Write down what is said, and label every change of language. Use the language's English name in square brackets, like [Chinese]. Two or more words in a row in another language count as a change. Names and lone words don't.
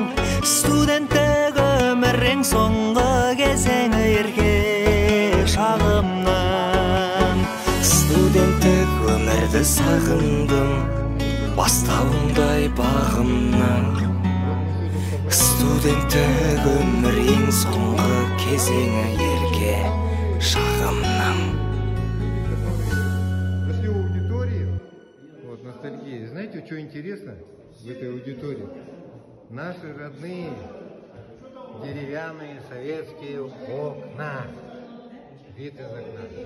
[Kazakh] Студенттік өмір ең соңғы кезеңі ерген шағымнан. Студенттік өмірді сағындым, бастауындай бағымнан. Студенттік өмір ең соңғы кезеңі ерген шағымнан. [Russian] Красивой аудитории, вот, ностальгия. Знаете, что интересно в этой аудитории? Наши родные деревянные советские окна. Вид из окна.